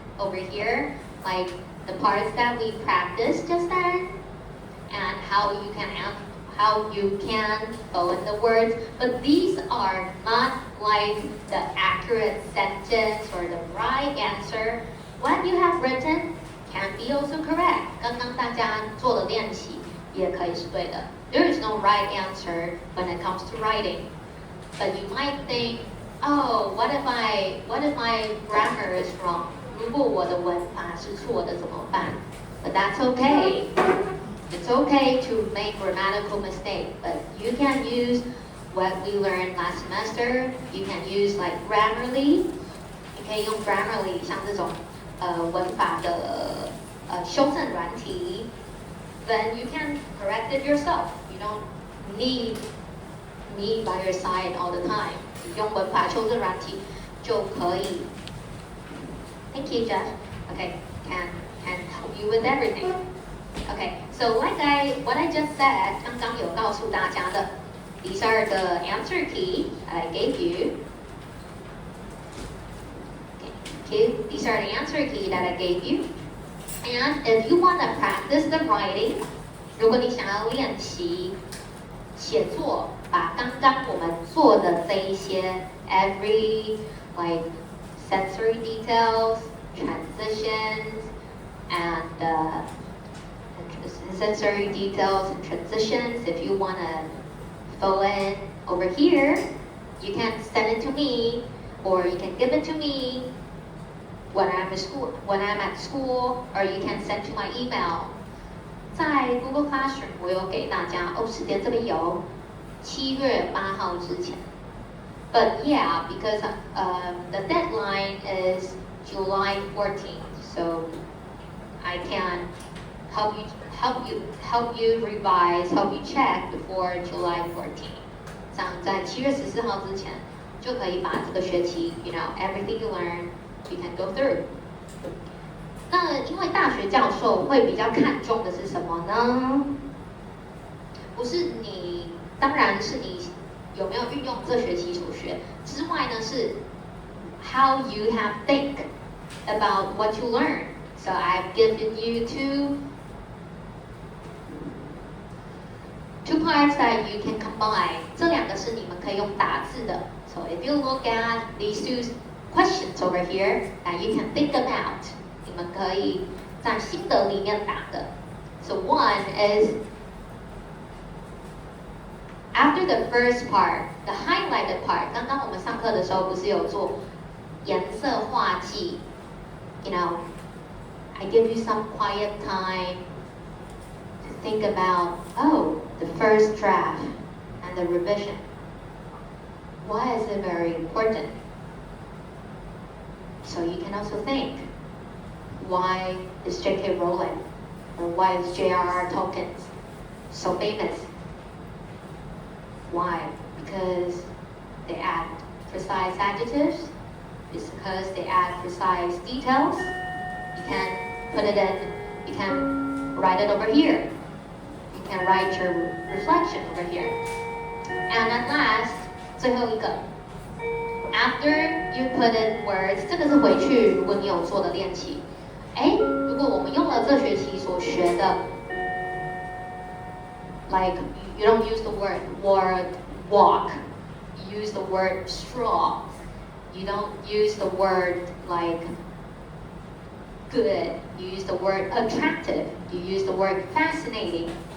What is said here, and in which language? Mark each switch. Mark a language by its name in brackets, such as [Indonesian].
[English] Over here, like the parts that we practiced just then, and how how you can fill in the words, but these are not like the accurate sentence or the right answer. What you have written can be also correct. [Chinese] 刚刚大家做的练习也可以是对的。 [English] There is no right answer when it comes to writing. But you might think, oh, what if my grammar is wrong? [Chinese] 如果我的文法是错的怎么办？ [English] But that's okay. It's okay to make grammatical mistake, but you can use what we learned last semester. You can use like Grammarly. [Chinese] 你可以用 Grammarly 像这种文法的修正软体。 [English] Then you can correct it yourself. You don't need me by your side all the time. [Chinese] 你用文法修正软体就可以。 [English] Thank you, Jeff. Okay, can help you with everything. Okay, so what I just said, [Chinese] 刚刚有告诉大家的 [English] these are the answer key I gave you. Okay, these are the answer key that I gave you. And if you want to practice the writing, [Chinese] 如果你想要练习写作，把刚刚我们做的这一些 [English] every like sensory details, transitions, and sensory details and transitions. If you want to fill in over here, you can send it to me, or you can give it to me when I'm at school, or you can send to my email. [Chinese] 在 Google Classroom 我有给大家时间这边有7月8号之前。 [English] But yeah, because the deadline is July 14th, so I can help you revise, help you check before July 14th. [Chinese] 这样在7月14号之前就可以把这个学期 [English] everything you learn, you can go through. [Chinese] 那因为大学教授会比较看重的是什么呢？不是你，当然是你有没有运用这学期所学之外呢，是 [English] how you have think about what you learn. So I've given you two parts that you can combine. [Chinese] 这两个是你们可以用打字的。 [English] So if you look at these two questions over here that you can think about, [Chinese] 你们可以在心得里面打的。 [English] So one is after the first part, the highlighted part. [Chinese] 刚刚我们上课的时候不是有做颜色画记 [English] I give you some quiet time to think about, the first draft and the revision. Why is it very important? So you can also think, why is J.K. Rowling or why is J.R.R. Tolkien so famous? Why? Because they add precise adjectives? It's because they add precise details? You can put it in, you can write it over here. You can write your reflection over here. And at last, [Chinese] 最后一个 [English] after you put in words, [Chinese] 这个是回去如果你有做的练习。如果我们用了这学期所学的 [English] like you don't use the word walk, you use the word straw. You don't use the word like good, you use the word attractive, you use the word fascinating.